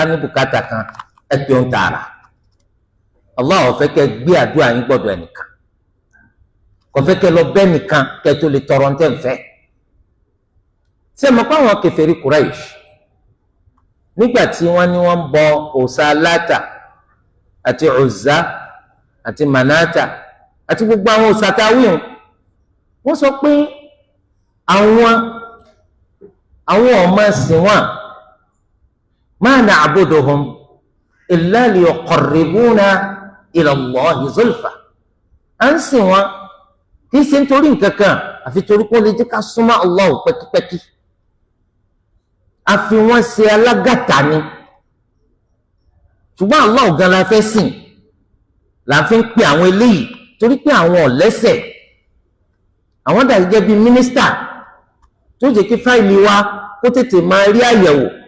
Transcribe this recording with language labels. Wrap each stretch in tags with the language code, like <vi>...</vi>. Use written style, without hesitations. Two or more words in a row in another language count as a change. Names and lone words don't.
<yo>ní bùkátà kan ẹ pé ń tààrà Allah ò fẹ́ kẹ́ gbé àdúrà yín gbọ́dọ̀ ẹnìkan kò fẹ́ kẹ́ lọ bẹ́ nìkan kẹ́ tó lè tọrọ ntẹ́ nfẹ́ ṣé mo pa àwọn kèfèrí Quraish nígbà tí wọ́n ní wọ́n ń bọ òòṣà Láta àti Uzza àti Manata àti gbogbo àwọn òòṣà tá a wí wọ́n sọ pé àwọn ọmọ ẹ̀sìn wọn</yo> <ar>ما نعبدهم إلا ليقربونا إلى الله زلفى</ar> <yo>à ń sìn wọn kì í ṣe nítorí nǹkan kan àfi torí kó lè jẹ́ ká súnmọ́ Allah pẹ́kípẹ́kí àfi wọ́n ṣe alágàtà ni ṣùgbọ́n Allah gan la fẹ́ sìn la fi ń pe àwọn eléyìí torí pé àwọn ọ̀lẹ́sẹ̀ àwọn dàbí jẹ́ bíi mínísítà tó jẹ́ kí fáìlì wa kó tètè máa rí àyẹ̀wò</yo>